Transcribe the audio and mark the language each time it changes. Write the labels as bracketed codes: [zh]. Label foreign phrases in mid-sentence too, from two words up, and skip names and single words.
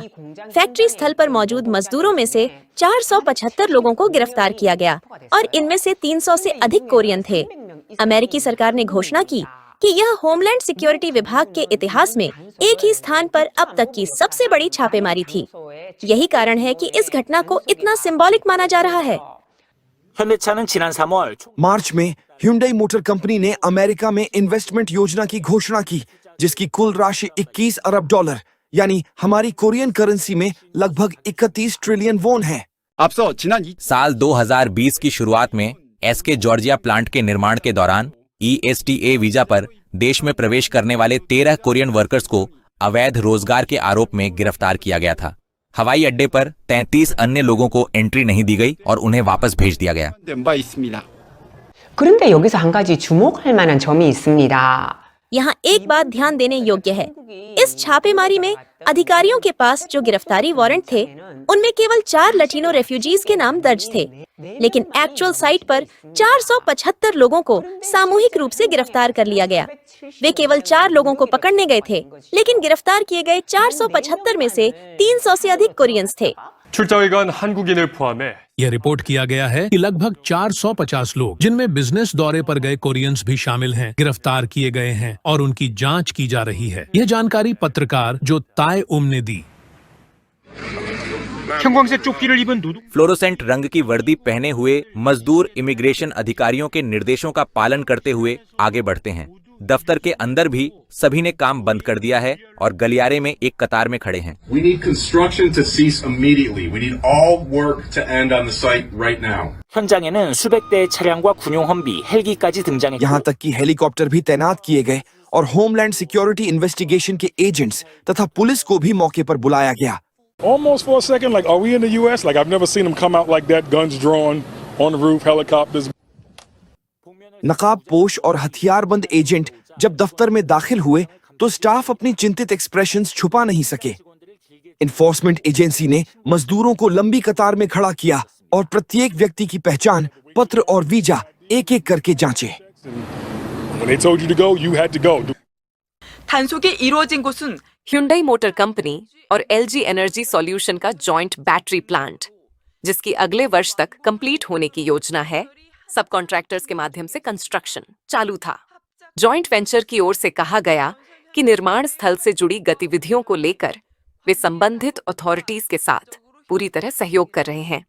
[hi] फैक्ट्री स्थल पर मौजूद मजदूरों में से 475 लोगों को गिरफ्तार किया गया और इनमें से 300 से अधिक कोरियन थे। अमेरिकी सरकार ने घोषणा की कि यह [en] homeland security [hi] विभाग के इतिहास में एक ही स्थान पर अब तक की सबसे बड़ी छापेमारी थी। यही कारण है कि इस घटना को इतना सिंबॉलिक माना जा रहा है। [ko] 현대차는 지난 3월 [hi] मार्च में ह्यूंडई मोटर कंपनी ने अमेरिका में इन्वेस्टमेंट योजना की घोषणा की, जिसकी कुल राशि 21 अरब डॉलर यानी हमारी [en] Korean currency [hi] में लगभग 31 ट्रिलियन वॉन है। साल 2020 की शुरुआत में एसके जॉर्जिया प्लांट के निर्माण के दौरान ESTA वीजा पर देश में प्रवेश करने वाले 13 [en] Korean workers [hi] को अवैध रोजगार के आरोप में गिरफ्तार किया गया था। हवाई अड्डे पर 33 अन्य लोगों को एंट्री नहीं दी गई और उन्हें वापस भेज दिया गया। [ko] 그런데 여기서 한 가지 주목할 만한 점이 있습니다. [hi] यहाँ एक बात ध्यान देने योग्य है। इस छापेमारी में अधिकारियों के पास जो गिरफ्तारी वारंट थे, उनमें केवल 4 [en] Latino refugees [hi] के नाम दर्ज थे, लेकिन [en] actual site [hi] पर 475 लोगों को सामूहिक रूप से गिरफ्तार कर लिया गया। वे केवल 4 लोगों को पकड़ने गए थे, लेकिन गिरफ्तार किए गए 475 में से 300 से अधिक कोरियंस थे। [ko] 출장에 간 한국인을 포함해 [hi] यह रिपोर्ट किया गया है कि लगभग 450 लोग, जिनमें बिजनेस दौरे पर गए कोरियंस भी शामिल हैं, गिरफ्तार किए गए हैं और उनकी जांच की जा रही है। यह जानकारी पत्रकार जो ताए उम ने दी। [ko] 형광색 조끼를 입은 노동 [hi] फ्लोरोसेंट रंग की वर्दी पहने हुए मजदूर इमिग्रेशन अधिकारियों के निर्देशों का पालन करते हुए आगे बढ़ते हैं। दफ्तर के अंदर भी सभी ने काम बंद कर दिया है और गलियारे में एक कतार में खड़े हैं। [en] We need construction to cease immediately. We need all work to end on the site right now. [ko] 현장에는 수백 대의 차량과 군용 험비, 헬기까지 등장했고 [hi] यहाँ तक कि हेलीकॉप्टर भी तैनात किए गए और [en] homeland security investigation [hi] के एजेंट्स तथा पुलिस को भी मौके पर बुलाया गया। [en] almost for a second like, are we in the US? Like, I've never seen them come out like that, guns drawn on the roof, helicopters. [hi] नकाब पोश और हथियारबंद एजेंट जब दफ्तर में दाखिल हुए तो स्टाफ अपनी चिंतित एक्सप्रेशंस छुपा नहीं सके। [en] enforcement agency [hi] ने मजदूरों को लंबी कतार में खड़ा किया और प्रत्येक व्यक्ति की पहचान, पत्र और वीजा एक-एक करके जांचे। [en] When they told you to go, you had to go. [ko] 단속이 이루어진 곳은 [hi] Hyundai मोटर कंपनी और LG एनर्जी सॉल्यूशन का [en] joint battery plant, [hi] जिसकी अगले वर्ष तक कंप्लीट होने की योजना है। [en] sub contractors [hi] के माध्यम से कंस्ट्रक्शन चालू था। [en] joint venture [hi] की ओर से कहा गया कि निर्माण स्थल से जुड़ी गतिविधियों को लेकर वे संबंधित अथॉरिटीज के साथ पूरी तरह सहयोग कर रहे हैं।